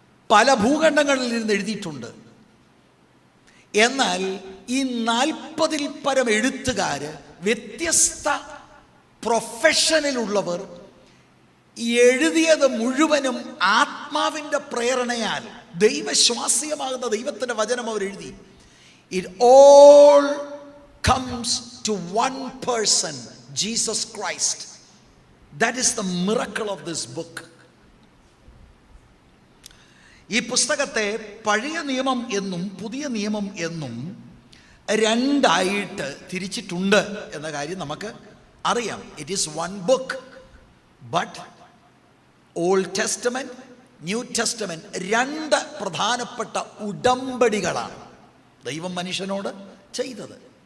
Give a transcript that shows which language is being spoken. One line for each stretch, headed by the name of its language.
Malayalam: പല ഭൂഖണ്ഡങ്ങളിൽ നിന്ന് എഴുതിയിട്ടുണ്ട്. എന്നാൽ ഈ 40ൽ പരം എഴുത്തുകാര്, വ്യത്യസ്ത പ്രൊഫഷനിലുള്ളവർ, എഴുതിയത് മുഴുവനും ആത്മാവിൻ്റെ പ്രേരണയാൽ ദൈവശ്വാസ്യമാകുന്ന ദൈവത്തിൻ്റെ വചനം അവർ എഴുതി.
English: It all comes to one person, Jesus Christ. That is the miracle of this book.
Malayalam: ഈ പുസ്തകത്തെ പഴയ നിയമം എന്നും പുതിയ നിയമം എന്നും രണ്ടായിട്ട് തിരിച്ചിട്ടുണ്ട് എന്ന കാര്യം നമുക്ക് അറിയാം.
English: it is one book, but old testament, new testament
Malayalam: രണ്ട് പ്രധാനപ്പെട്ട ഉടമ്പടികളാണ് ദൈവം മനുഷ്യനോട് ചെയ്തത്.